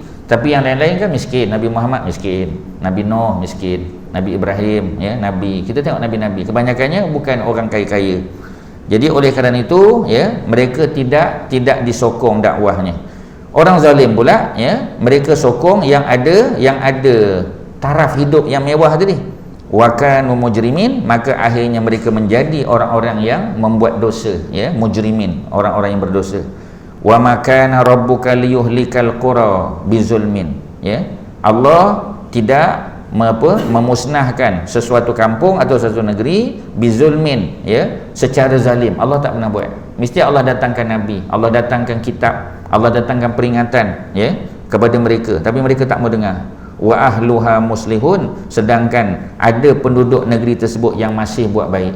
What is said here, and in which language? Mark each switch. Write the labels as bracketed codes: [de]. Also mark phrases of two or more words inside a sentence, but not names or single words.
[ms] Tapi yang lain-lain kan miskin. Nabi Muhammad miskin, Nabi Nuh miskin, Nabi Ibrahim, ya, nabi. Kita tengok nabi-nabi kebanyakannya bukan orang kaya-kaya. Jadi oleh kerana itu, ya, mereka tidak disokong dakwahnya. Orang zalim pula, ya, mereka sokong yang ada taraf hidup yang mewah tadi. [ar] وكانوا مجرمين, [ms] maka akhirnya mereka menjadi orang-orang yang membuat dosa, ya, mujrimin, orang-orang yang berdosa. [ar] وما كان ربك ليهلك القرى بظلم, ya. [ms] Allah tidak memusnahkan sesuatu kampung atau sesuatu negeri bizulmin, ya, secara zalim. Allah tak pernah buat. Mesti Allah datangkan nabi, Allah datangkan kitab, Allah datangkan peringatan, ya, kepada mereka, tapi mereka tak mau dengar. [ar] وأهلها مصلحون, [ms] sedangkan ada penduduk negeri tersebut yang masih buat baik.